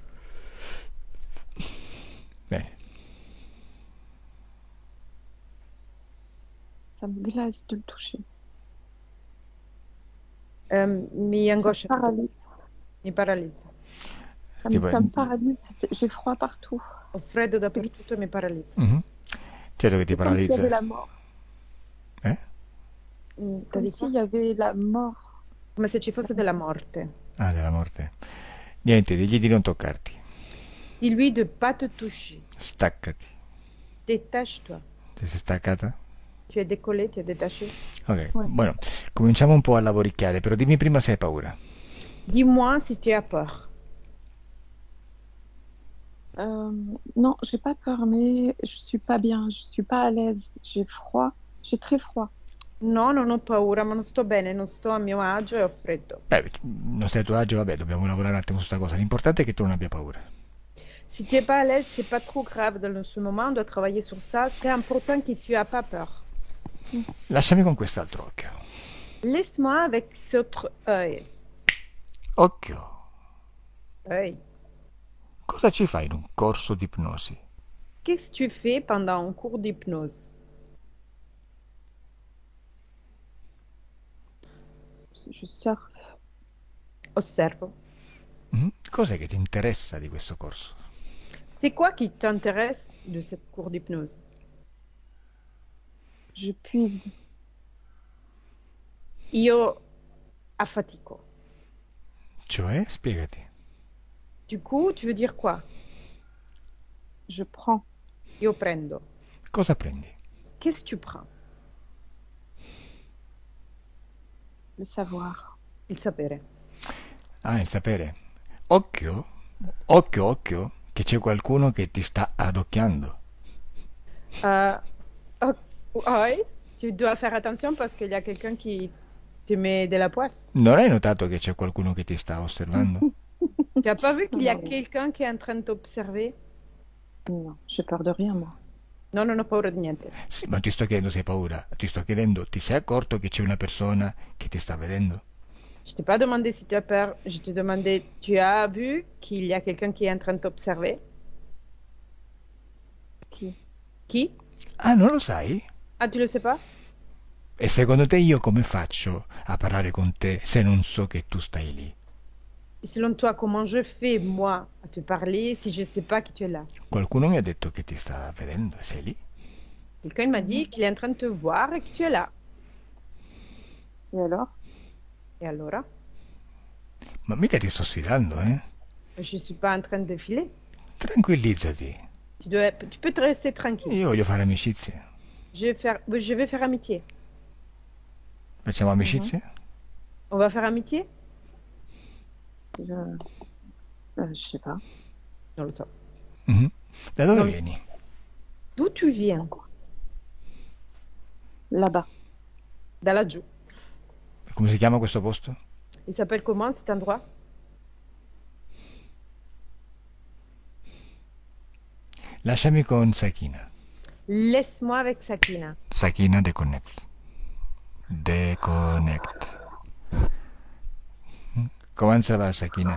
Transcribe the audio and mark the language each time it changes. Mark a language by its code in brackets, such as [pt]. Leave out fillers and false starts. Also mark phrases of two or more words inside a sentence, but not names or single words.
[it] Bene. [fr] Ça me glace de le toucher. [it] Mi [fr] Ça me [it] angoscia, [fr] paralyse. [it] mi paralizza. Tipo- [fr] Ça me paralyse. J'ai froid partout. [it] Ho freddo dappertutto e mi paralizza. Mhm. Certo che ti [fr] Comme s'il y avait [it] paralizza. [fr] la mort. Eh? T'as Comme dit quoi? s'il y avait la mort. [it] Come se ci fosse della morte. Ah, della morte. Niente, digli di non toccarti. [fr] Dis-lui de pas te toucher. [it] Staccati. [fr] Détache-toi. [it] Ti sei staccata? [fr] Tu es décollé, tu es détaché. [it] Ok, [fr] Ouais. [it] bueno, cominciamo un po' a lavoricchiare, però dimmi prima se hai paura. [fr] Dis-moi si tu as peur. Non, j'ai pas peur, mais je suis pas bien. Je suis pas à l'aise. J'ai froid. J'ai très froid. [it] No, non ho paura, ma non sto bene, non sto a mio agio e ho freddo. Non sei a tuo agio, vabbè, dobbiamo lavorare un attimo su questa cosa. L'importante è che tu non abbia paura. [fr] Si tu n'es pas à l'aise, c'est pas trop grave dans ce moment, on doit travailler sur ça. C'est important que tu n'as pas peur. [it] Lasciami con quest'altro occhio. [fr] Laisse-moi avec cet autre œil. [it] Occhio, [fr] Œil. [it] cosa ci fai in un corso di ipnosi? [fr] Qu'est-ce que tu fais pendant un cours d'hypnose? Je surfe. [it] Osservo. Cos'è che ti interessa di questo corso? [fr] C'est quoi qui t'intéresse de ce cours d'hypnose? Je puise. [it] Io affatico. Cioè, spiegati. [fr] Du coup, tu veux dire quoi? Je prends. [it] Io prendo. Cosa prendi? [fr] Qu'est-ce que tu prends? Le savoir. [it] Il sapere. Ah, il sapere. Occhio, occhio, occhio, che c'è qualcuno che ti sta adocchiando. [fr] Oh, oui, tu dois faire attention parce qu'il y a quelqu'un qui te met de la poisse. [it] Non hai notato che c'è qualcuno che ti sta osservando? [fr] Tu n'as pas vu qu'il y a Non. quelqu'un qui est en train de t'observer? Non, j'ai peur de rien, moi. [it] No, non ho paura di niente. Sì, ma ti sto chiedendo se hai paura. Ti sto chiedendo, ti sei accorto che c'è una persona che ti sta vedendo? [fr] Je t'ai pas demandé si tu as peur. Je t'ai demandé, tu as vu qu'il y a quelqu'un qui est en train de t'observer? Qui? Qui? [it] Ah, non lo sai? [fr] Ah, tu le sais pas? [it] E secondo te io come faccio a parlare con te se non so che tu stai lì? [fr] Et selon toi, comment je fais, moi, à te parler si je ne sais pas que tu es là? [it] Qualcuno mi ha detto che ti sta vedendo, sei lì? [fr] Quelqu'un m'a dit qu'il est en train de te voir et que tu es là. Et alors? Et alors? [it] Ma mica ti sto sfidando, eh? [fr] Je ne suis pas en train de filer. [it] Tranquillizzati. [fr] Tu peux te rester tranquille. [it] Io voglio fare amicizie. [fr] Je vais faire amitié. [it] Facciamo amicizie? [fr] On va faire amitié? Je sais pas. [it] Non lo so. Mhm. Da dove [fr] Non. [it] vieni? [fr] D'où tu viens? Là-bas. [it] Da laggiù. Come si chiama questo posto? [fr] Il s'appelle comment cet endroit? [it] Lasciami con Sakina. [fr] Laisse-moi avec Sakina. Sakina Deconnect. Deconnect. Come ça va, Sakina?